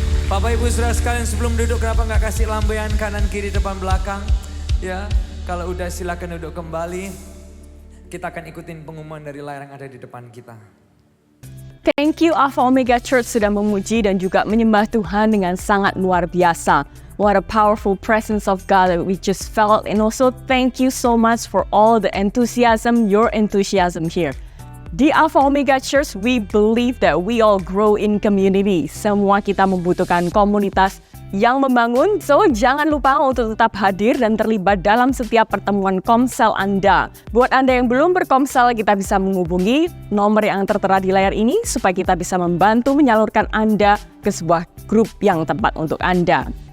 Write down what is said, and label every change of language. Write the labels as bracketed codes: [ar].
[id] Bapak Ibu Saudara sekalian, sebelum duduk kenapa nggak kasih lambaian kanan kiri depan belakang? Ya, kalau udah silakan duduk kembali. Kita akan ikutin pengumuman dari layar yang ada di depan kita. [en] Thank you [id] Alpha Omega Church sudah memuji dan juga menyembah Tuhan dengan sangat luar biasa. [en] What a powerful presence of God that we just felt, and also thank you so much for all the enthusiasm, your enthusiasm here. [id] Di [en] Alpha Omega Church, we believe that we all grow in community. [id] Semua kita membutuhkan komunitas yang membangun. So, jangan lupa untuk tetap hadir dan terlibat dalam setiap pertemuan komsel Anda. Buat Anda yang belum berkomsel, kita bisa menghubungi nomor yang tertera di layar ini supaya kita bisa membantu menyalurkan Anda ke sebuah grup yang tepat untuk Anda.